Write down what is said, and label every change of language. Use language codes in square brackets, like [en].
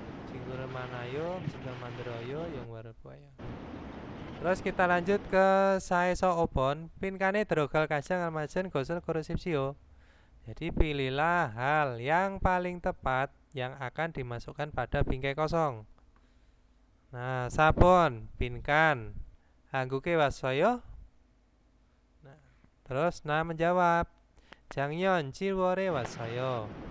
[ko] 친구를 만나요, 친구를 만들어요, 영어를 보아요. [id] Terus kita lanjut ke [ko] 사에서 5번. 빈칸에 들어갈 가장 알맞은 것을 고르십시오. [id] Jadi pilihlah hal yang paling tepat yang akan dimasukkan pada bingkai kosong. [ko] Nah, 4번 빈칸 한국에 왔어요? [id] Nah, terus menjawab [ko] 작년 7월에 왔어요.